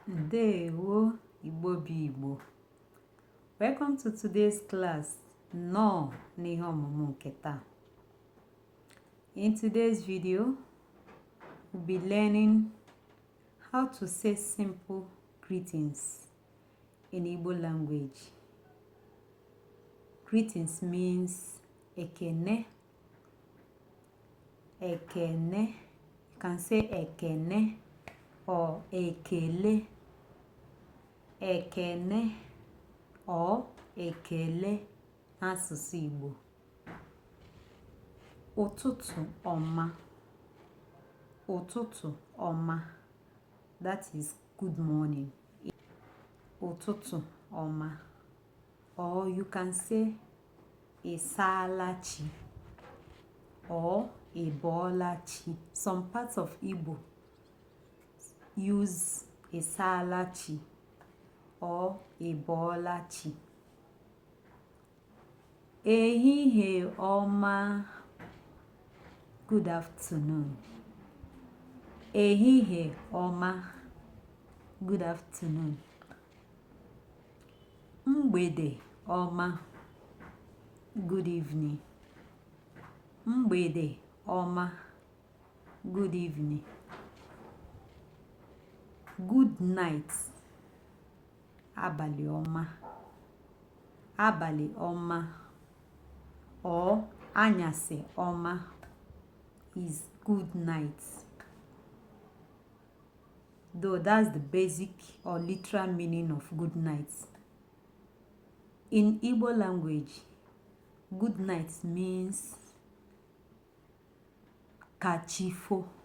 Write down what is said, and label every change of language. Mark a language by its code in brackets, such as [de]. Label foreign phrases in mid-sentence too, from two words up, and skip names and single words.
[ig] Ndewo Igbo bụ Igbo. [en] Welcome to today's class. [ig] No n'ihe ọmụmụ nke taa. [en] In today's video, we'll be learning how to say simple greetings in Igbo language. Greetings means ekene. [ig] Ekene. [en] You can say ekene or ekele. [ig] Ekene or ekele n'asụsụ Igbo. Ụtụtụ ọma. Ụtụtụ ọma. [en] That is good morning. [ig] Ụtụtụ ọma. [en] Or you can say ịsaalachi or ịbọọlachi. Some parts of Igbo use ịsaalachi or ịbọọlachi. [ig] Ehihie ọma. [en] Good afternoon. [ig] Ehihie ọma. [en] Good afternoon. [ig] Mgbede ọma. [en] Good evening. [ig] Mgbede ọma. [en] Good evening. Good night. [ig] Abalị ọma. Abalị ọma or anyasị ọma [en] is good night. Though that's the basic or literal meaning of good night. In Igbo language, good night means kachifo.